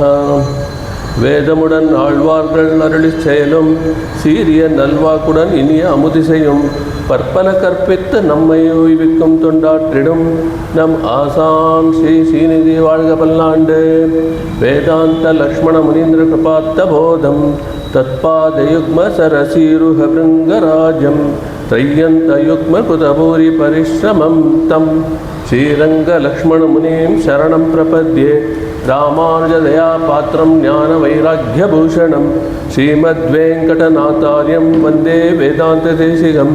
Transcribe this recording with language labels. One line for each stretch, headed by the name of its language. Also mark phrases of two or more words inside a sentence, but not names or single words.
Tamil: வேதமுடன் ஆழ்வார்கள் அருளி செயலும் சீரிய நல்வாக்குடன் இனிய அமுதிசையும் பற்பல கற்பித்து நம்மை உய்விக்கும் தொண்டாற்றிடும் நம் ஆசான் ஸ்ரீ ஸ்ரீநிதி வாழ்க பல்லாண்டு.
Sanskrit: वेदान्त लक्ष्मण मुनीन्द्र कृपात्त बोधम् तत्पादयुग्म सरसीरुह भृङ्गराजम् त्रय्यन्तयुग्म कृतभूरि परिश्रमं तं श्रीरङ्गलक्ष्मणमुनिं शरणं प्रपद्ये. रामानुजदयापात्रं ज्ञानवैराग्यभूषणं श्रीमद्वेङ्कटनाथार्यं वन्दे वेदान्तदेशिकं.